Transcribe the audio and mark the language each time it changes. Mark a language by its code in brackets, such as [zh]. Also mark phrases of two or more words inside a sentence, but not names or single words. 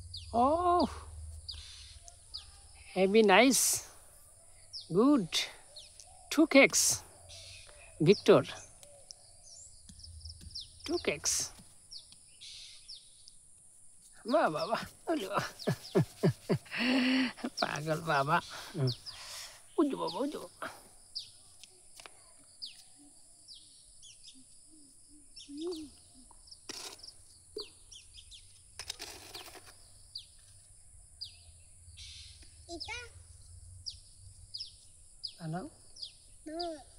[en] Oh, heavy, nice, good. 2 cakes, Victor. 2 cakes. [hi] वाह वाह वाह, अरे वाह। पागल बाबा। उज बाबा, उज बाबा। [bn] এটা বানাও, হুম,